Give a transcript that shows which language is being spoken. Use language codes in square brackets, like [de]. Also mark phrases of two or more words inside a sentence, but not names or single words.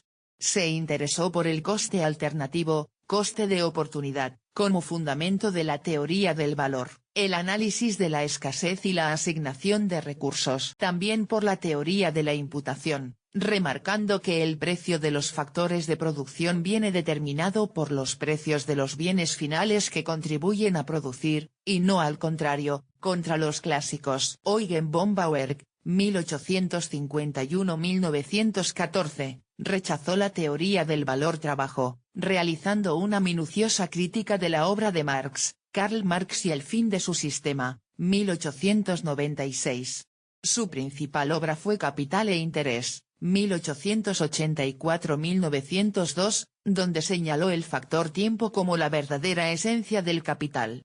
[es] Se interesó por el coste alternativo, coste de oportunidad, como fundamento de la teoría del valor, el análisis de la escasez y la asignación de recursos. También por la teoría de la imputación, remarcando que el precio de los factores de producción viene determinado por los precios de los bienes finales que contribuyen a producir, y no al contrario. Contra los clásicos. Eugen von Bauer, 1851-1914, rechazó la teoría del valor-trabajo, realizando una minuciosa crítica de la obra de Marx, Karl Marx y el fin de su sistema, 1896. Su principal obra fue Capital e Interés, 1884-1902, donde señaló el factor tiempo como la verdadera esencia del capital.